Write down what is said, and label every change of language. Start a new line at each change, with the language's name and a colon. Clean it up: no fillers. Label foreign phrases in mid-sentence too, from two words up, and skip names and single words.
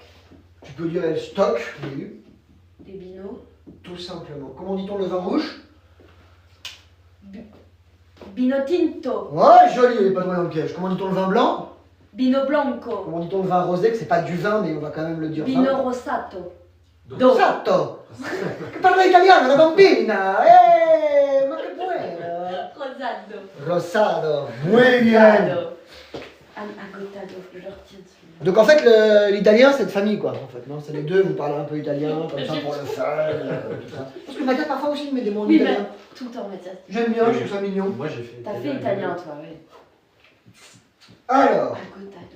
French: Tu peux dire elle stocke, oui, des binos. tout simplement. Comment dit-on le vin rouge?
Spanish: Bino tinto.
French: Ouais, joli, il est pas loin dans le piège. Comment dit-on le vin blanc?
Spanish: Bino blanco.
French: Comment dit-on le vin rosé? Que c'est pas du vin, mais on va quand même le dire.
Italian: Bino rosato. Rosato! Che parla italiano, la bambina! Ma che buena!
Spanish: Rosado. Rosado. Muy bien! Anne agotado,
French: je retiens celui-là. Donc en fait, l'italien c'est de famille quoi. En fait, non, c'est les deux, vous parlez un peu italien, comme ça pour le fun, tout ça. Parce que Mathias parfois aussi il met des mots en Oui, italien. mais tout le temps, Mathias. J'aime bien, je trouve ça mignon. Moi j'ai fait T'as fait italien, toi, oui. Alors, Agotado.